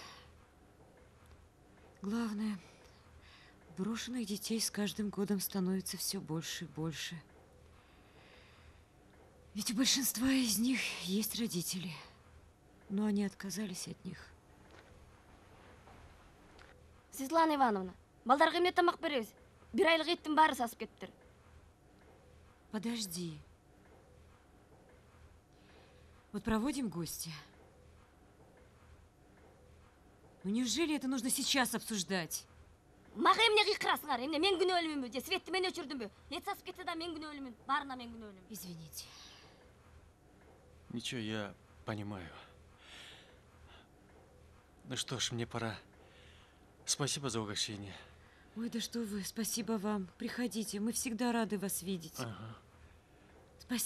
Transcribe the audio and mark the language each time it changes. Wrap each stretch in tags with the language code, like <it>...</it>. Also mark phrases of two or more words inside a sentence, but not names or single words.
<ru>Главное, брошенных детей с каждым годом становится все больше и больше. Ведь у большинства из них есть родители, но они отказались от них. Светлана Ивановна,</ru> <ky>балдарға эмне тамак беребиз? 1 айлык еттин баары сасып кеттир.</ky> <ru>Подожди. Вот проводим гостя. Ну неужели это нужно сейчас обсуждать?</ru> <ky>Мага эмне кыйкырасыңар? Эмне мен күнөөлүмүнбү же Светти мен өчүрдүмбү? Эт сасып кетсе да мен күнөөлүмүн. Баарына мен күнөөлүмүн.</ky> <ru>Извините. Ничего, я понимаю. Ну что ж, мне пора. Спасибо за угощение. Ой, да что вы, спасибо вам. Приходите, мы всегда рады вас видеть. Ага.</ru>